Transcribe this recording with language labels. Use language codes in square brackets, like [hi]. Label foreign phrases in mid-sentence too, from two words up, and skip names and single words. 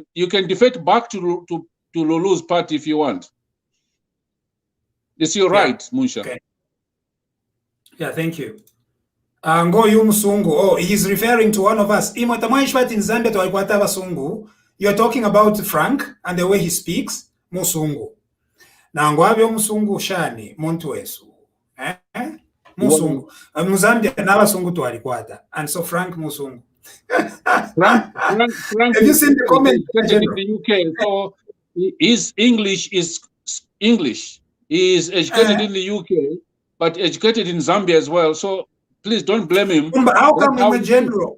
[en] You can defect back to Lulu's party if you want. It's your right, Musha. Okay. Yeah, thank you. Oh, he's referring to one of us. In Zambia, you're talking about Frank and the way he speaks. [bem] Musungu. Nangwabyo musungu shani muntu wesu. Musungu. Muzambia n'abasungu twalikwata. [en] And so Frank Musungu. Frank have you seen the comment in the UK? So his English is English. He is educated in the UK, but educated in Zambia as well. So please don't blame him. But how come in General?